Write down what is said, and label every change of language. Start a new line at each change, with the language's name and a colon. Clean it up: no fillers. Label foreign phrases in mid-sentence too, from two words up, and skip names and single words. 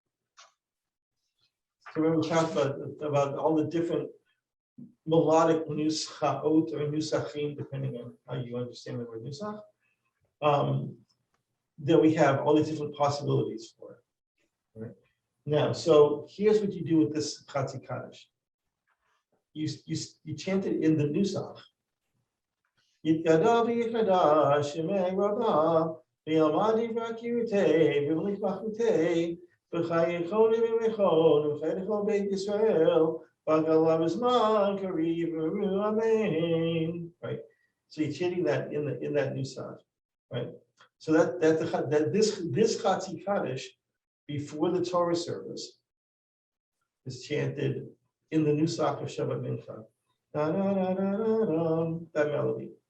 English: So when we talk about all the different melodic nuschaot or nusachim, depending on how you understand the word nusach, that we have all these different possibilities for it. Right? Now, so here's what you do with this Chatzi Kaddish. You chant it in the nusach.
Aramaic: יתגדל ויתקדש שמיה רבא בעלמא כרעותיה מלכותיה בחייכון וביומיכון בחייכון בית ישראל בעגלא ובזמן קריב ואמרו אמן. Right.
English: So you're chanting that in that nusach, right? So that this Chatzi Kaddish before the Torah service is chanted in the Nusach of Shabbat Mincha. That melody.